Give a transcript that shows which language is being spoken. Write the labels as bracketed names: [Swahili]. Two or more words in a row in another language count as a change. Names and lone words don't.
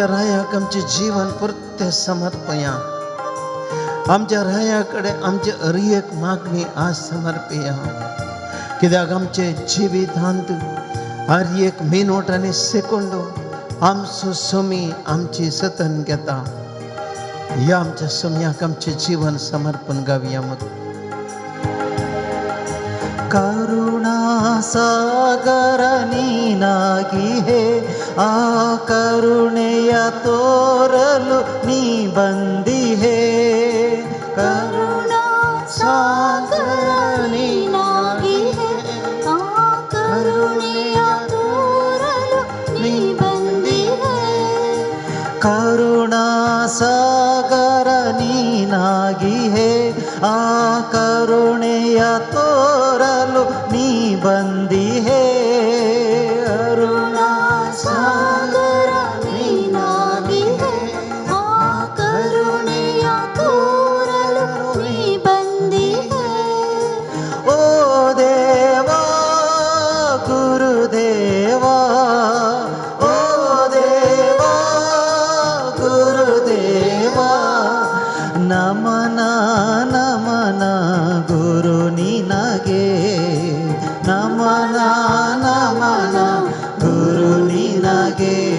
[Konkani] रायाक आमचे जीवन पुरते समर्पया आमच्या राया कडेन आमचे हर एक मागणी आज समर्पया कित्याक आमचे जिवितांत हर एक मिनट आनी सेकंड आमचो सोमी आमची जतन घेता ह्या आमच्या सोम्याक आमचे जीवन समर्पण गावया मग [Kannada] ಕರುಣಾ ಸಾಗರ ನೀನಾಗಿ ಹೇ ಆ ಕರುಣೆಯ ತೋರಲು ನೀ ಬಂದಿಹೇ ಕರುಣಾ ಸಾಗರ ನೀನಾಗಿ ಆ ಕರುಣೆಯ ತೋರಲು ನೀ ಬಂದಿಹೆ ಕರುಣಾ ಸಾಗರ ನೀನಾಗಿ ಹೇ ಆ ಕರುಣೆಯ ತೋರಲು ನೀ ಬಂದಿಹೇ ಕರುಣಾ ಸಾಗರ ನೀನಾಗಿ ಆ ಕರುಣೆಯ ತೋರಲು ನೀ ಬಂದಿಹೆ ಓ ದೇವಾ ಗುರುದೇವಾ ಓ ದೇವಾ ಗುರುದೇವಾ ನಮನ ನಮನ ಗುರು ನಿನಗೆ ನಮನ ನಮನ ಗುರು ನಿನಗೆ